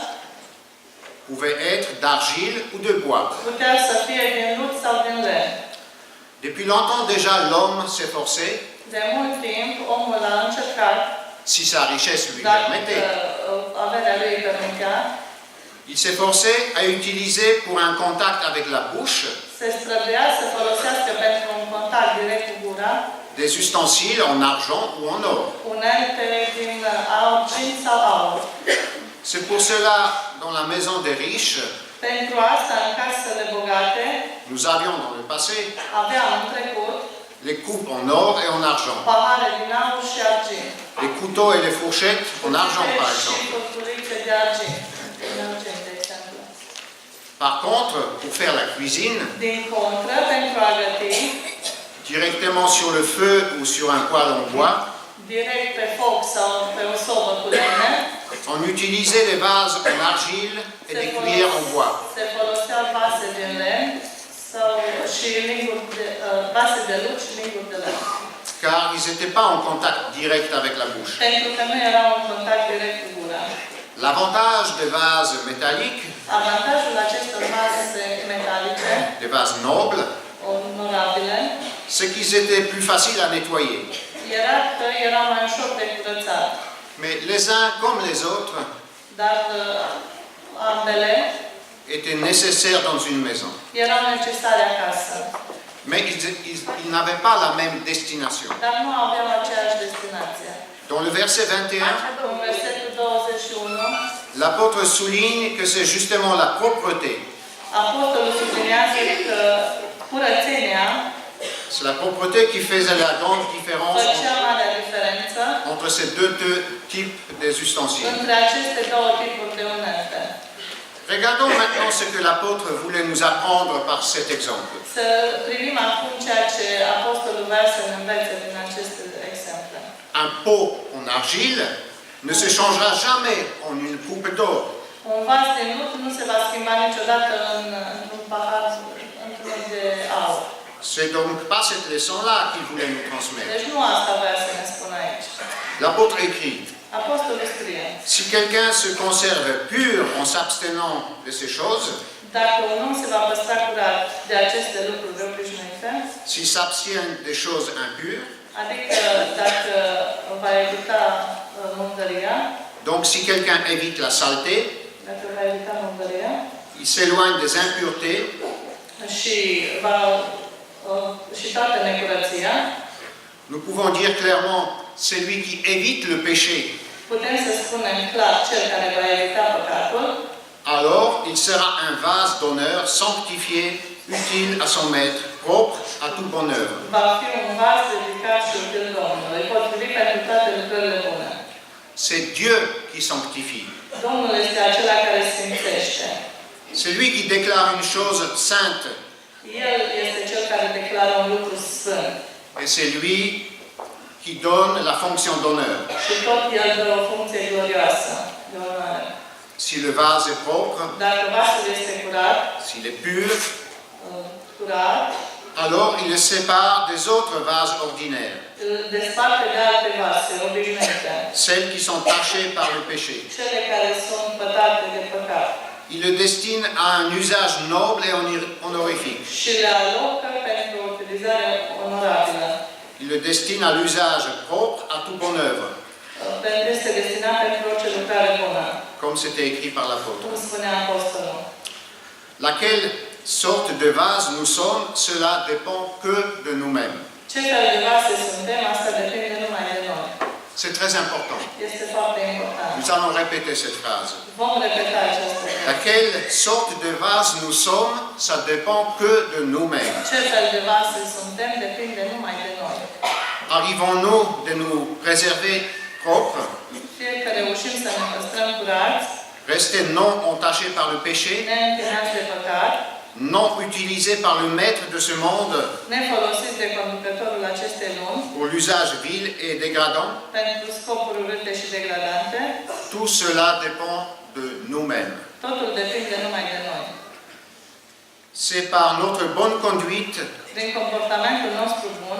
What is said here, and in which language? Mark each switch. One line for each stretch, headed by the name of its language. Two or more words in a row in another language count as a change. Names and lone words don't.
French: pouvaient être d'argile ou de bois.
Romanian: putea să fie din lut sau din lemn.
French: Depuis longtemps déjà, l'homme s'efforçait,
Romanian: De mult timp, omul a încercat,
French: si sa richesse lui
Romanian: dacă
French: permettait,
Romanian: averea lui îi permitea,
French: il s'efforçait à utiliser pour un contact avec la bouche
Romanian: se străduia să folosească pentru un contact direct cu gura,
French: des ustensiles en argent ou en or.
Romanian: unelte din argint sau aur.
French: C'est pour cela, dans la maison des riches,
Romanian: Pentru asta, în casele bogate,
French: nous avions dans le passé
Romanian: aveam în trecut
French: les coupes en or et en argent,
Romanian: pahare din aur și argint.
French: les couteaux et les fourchettes en argent par
Romanian: Și
French: exemple.
Romanian: furculițe de argint. Din argint, de exemplu.
French: Par contre, pour faire la cuisine,
Romanian: Din contră, pentru a găti,
French: directement sur le feu ou sur un poêle en bois,
Romanian: direct pe foc sau pe o sobă cu lemne,
French: on utilisait les vases en argile et des cuillères en bois.
Romanian: se foloseau vase de lemn sau și linguri de, vase de lut și linguri de lemn.
French: Car ils n'étaient pas en contact direct avec la bouche.
Romanian: Pentru că nu erau în contact direct cu gura.
French: L'avantage des vases métalliques,
Romanian: Avantajul acestor vase metalice,
French: des vases nobles,
Romanian: onorabile,
French: c'est qu'ils étaient plus faciles à nettoyer.
Romanian: era că erau mai ușor de curățat.
French: Mais les uns comme les autres
Romanian: Dar ambele
French: étaient nécessaires dans une maison.
Romanian: erau necesare acasă.
French: Mais ils n'avaient pas la même destination.
Romanian: Dar nu aveau aceeași destinație.
French: Dans le verset 21,
Romanian: În versetul 21,
French: l'apôtre souligne que c'est justement la propreté.
Romanian: Apostolul subliniază că curățenia
French: C'est la propreté qui faisait la grande différence
Romanian: făcea mare diferență
French: entre ces deux types des ustensiles.
Romanian: între aceste două tipuri de unelte.
French: Regardons maintenant ce que l'apôtre voulait nous apprendre par cet exemple.
Romanian: Să privim acum ceea ce Apostolul vrea să ne învețe din aceste exemple.
French: Un pot en argile ne se changera jamais en une coupe d'or.
Romanian: Un vas de lut nu se va schimba niciodată într-un pahar, într-un de aur.
French: C'est donc pas cette leçon-là qu'il voulait nous transmettre.
Romanian: Deci nu asta vrea să ne spună aici.
French: L'apôtre écrit,
Romanian: Apostolul scrie,
French: si quelqu'un se conserve pur en s'abstenant de ces choses,
Romanian: dacă un om se va păstra curat de aceste lucruri obișnuite,
French: s'il s'abstient des choses impures,
Romanian: adică dacă va evita mângăria,
French: donc si quelqu'un évite la saleté,
Romanian: dacă va evita mângăria
French: il s'éloigne des impuretés,
Romanian: și va și toată necurăția,
French: Nous pouvons dire clairement, celui qui évite le péché,
Romanian: Putem să spunem clar cel care va evita păcatul,
French: alors il sera un vase d'honneur sanctifié, utile à son maître, propre à toute bonne œuvre.
Romanian: va fi un vas dedicat și util Domnului, potrivit pentru toate lucrările bune.
French: C'est Dieu qui sanctifie.
Romanian: Domnul este acela care sfințește.
French: C'est lui qui déclare une chose sainte.
Romanian: El este cel care declară un lucru sfânt.
French: Et c'est lui qui donne la fonction d'honneur.
Romanian: Și tot el dă o funcție glorioasă, de onoare.
French: Si le vase est propre,
Romanian: Dacă vasul este curat,
French: s'il est pur,
Romanian: curat,
French: alors il le sépare des autres vases ordinaires,
Romanian: îl desparte de alte vase obișnuite,
French: celles qui sont tachées par le péché.
Romanian: cele care sunt pătate de păcat.
French: Il le destine à un usage noble et honorifique.
Romanian: Și le alocă pentru o utilizare onorabilă.
French: Il le destine à l'usage propre à toute bonne œuvre,
Romanian: Este destinat pentru orice lucrare bună,
French: comme c'était écrit par l'apôtre.
Romanian: cum spunea Apostolul.
French: Laquelle sorte de vase nous sommes, cela dépend que de nous-mêmes.
Romanian: Ce fel de vase suntem, asta depinde numai de noi.
French: C'est très important.
Romanian: Este foarte important.
French: Nous allons répéter cette phrase.
Romanian: Vom repeta această frază.
French: Laquelle sorte de vase nous sommes, ça dépend que de nous-mêmes.
Romanian: Ce fel de vase suntem, depinde numai de noi.
French: Arrivons-nous de nous préserver propres,
Romanian: Fie că reușim să ne păstrăm curați,
French: rester non entachés par le péché,
Romanian: neîntinați de păcat,
French: non utilisés par le maître de ce monde
Romanian: nefolosiți de conducătorul acestei lumi,
French: pour l'usage vil et dégradant,
Romanian: pentru scopuri urâte și degradante,
French: tout cela dépend de nous-mêmes.
Romanian: totul depinde numai de noi.
French: C'est par notre bonne conduite
Romanian: Prin comportamentul nostru bun,